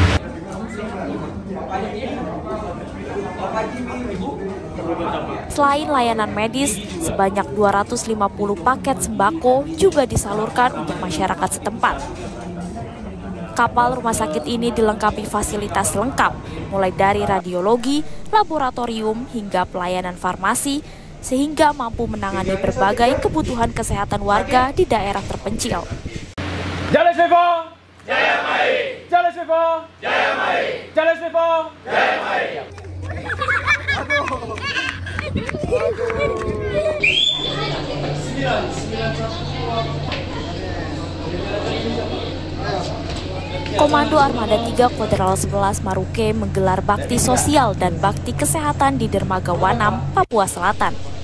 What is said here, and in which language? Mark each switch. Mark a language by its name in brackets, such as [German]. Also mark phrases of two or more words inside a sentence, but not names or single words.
[Indonesian] Selain layanan medis, sebanyak 250 paket sembako juga disalurkan untuk masyarakat setempat. Kapal rumah sakit ini dilengkapi fasilitas lengkap, mulai dari radiologi, laboratorium, hingga pelayanan farmasi, sehingga mampu menangani berbagai kebutuhan kesehatan warga di daerah terpencil. Jaya Sevo! Jaya Mai! Jaya Sevo! Jaya Mai! Jaya Sevo! Jaya Mai! Komando Armada 3 Koderal 11 Maruke menggelar bakti sosial dan bakti kesehatan di Dermaga Wanam, Papua Selatan.